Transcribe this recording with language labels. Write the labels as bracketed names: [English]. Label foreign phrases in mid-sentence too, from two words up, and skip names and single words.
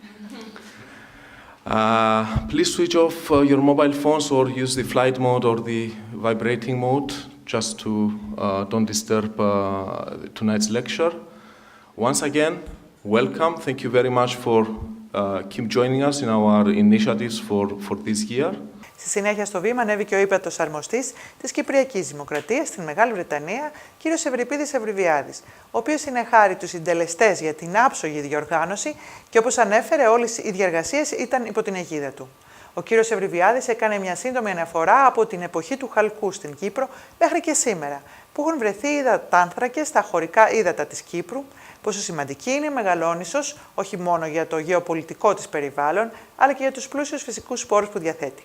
[English] Please switch off your mobile phones or use the flight mode or the vibrating mode just to don't disturb tonight's lecture. Once again, welcome. Thank you very much for keep joining us in our initiatives for this year. [Greek] Στη συνέχεια στο βήμα ανέβηκε ο Υπατος Αρμοστής της Κυπριακής Δημοκρατίας στην Μεγάλη Βρετανία, κ. Ευριπίδης Ευρυβιάδης, ο οποίος συνεχάρει τους συντελεστές για την άψογη διοργάνωση και όπως ανέφερε όλες οι διεργασίες ήταν υπό την αιγίδα του. Ο κ. Ευριβιάδης έκανε μια σύντομη αναφορά από την εποχή του χαλκού στην Κύπρο μέχρι και σήμερα, που έχουν βρεθεί υδατάνθρακες στα χωρικά ύδατα της Κύπρου, πόσο σημαντική είναι η Μεγαλόνισσος, όχι μόνο για το γεωπολιτικό της περιβάλλον, αλλά και για τους πλούσιους φυσικούς σπόρους που διαθέτει.